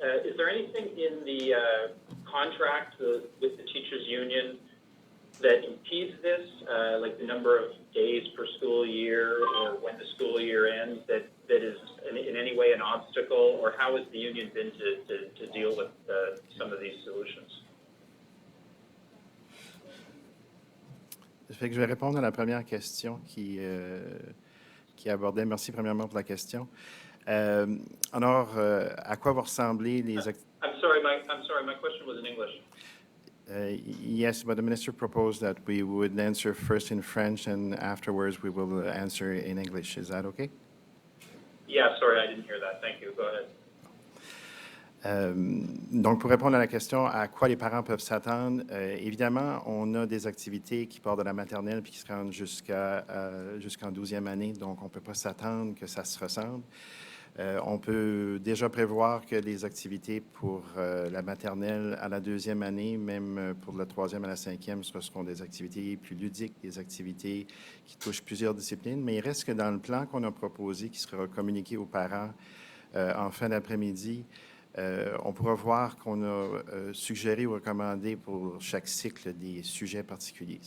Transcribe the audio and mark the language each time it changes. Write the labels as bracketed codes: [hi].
[en] Is there anything in the contract with the teachers' union that impedes this, like the number of days per school year or when the school year ends, that is in any way an obstacle, or how has the union been to deal with some of these solutions? [fr] Je vais répondre à la première question qui abordait. Merci premièrement pour la question. Alors, à quoi vont ressembler les... [en] I'm sorry, my question was in English. Yes, but the minister proposed that we would answer first in French and afterwards we will answer in English. Is that okay? Yeah, sorry, I didn't hear that. Thank you. Go ahead. [fr] Donc, pour répondre à la question, à quoi les parents peuvent s'attendre, évidemment, on a des activités qui partent de la maternelle puis qui se rendent jusqu'en 12e année, donc on ne peut pas s'attendre que ça se ressemble. On peut déjà prévoir que les activités pour la maternelle à la 2e année, même pour la 3e à la 5e, ce seront des activités plus ludiques, des activités qui touchent plusieurs disciplines, mais il reste que dans le plan qu'on a proposé, qui sera communiqué aux parents en fin d'après-midi, on pourra voir qu'on a suggéré ou recommandé pour chaque cycle des sujets particuliers.